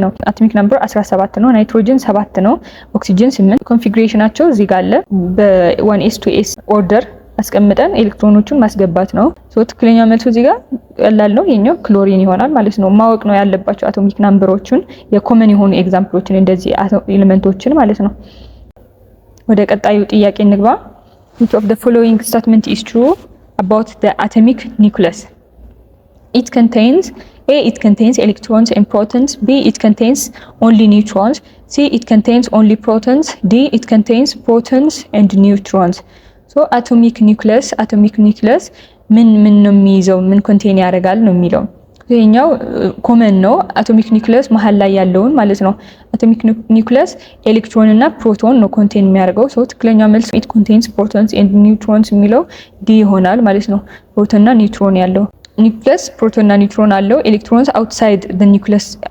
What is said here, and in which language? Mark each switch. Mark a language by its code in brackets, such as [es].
[am] አቶሚክ ናምበር 17 ነው ናይትሮጅን 7 ነው ኦክሲጅን 8 ኮንፊግሬሽናቸው እዚህ ጋር አለ በ1s 2s ኦርደር አስቀምጠን ኤሌክትሮኖቹን ማስገባት ነው ሶ ትክክለኛ መልሱ እዚህ ጋር ቀላል ነው የኛው ክሎሪን ይሆናል ማለት ነው ማወቅ ነው ያለባቸው አቶሚክ ናምበሮቹን የኮመን የሆኑ ኤግዛምፕሎችን እንደዚህ ኤሌመንቶችን ማለት ነው ወደ ቀጣዩ ጥያቄ እንግባ [en] which of the following statement is true about the atomic nucleus It contains A. It contains electrons and protons. B. It contains only neutrons. C. It contains only protons. D. It contains protons and neutrons. [am] So atomic nucleus ምን ነው የሚይዘው ምን ኮንቴን ያደርጋል ነው የሚለው ይሄኛው ኮመን ነው አቶሚክ ኒውክሊየስ መሃል ላይ ያለውን ማለት ነው አቶሚክ ኒውክሊየስ ኤሌክትሮን እና ፕሮቶን ነው ኮንቴን የሚያደርገው ሶ ትክክለኛው መልስ [en] it contains protons and neutrons [am] የሚለው ዲ ይሆናል ማለት ነው ፕሮቶን እና ኒውትሮን ያለው ኒውክሊየስ ፕሮቶን እና ኒውትሮን አለው [en] ኤሌክትሮንስ አውትሳይድ the nucleus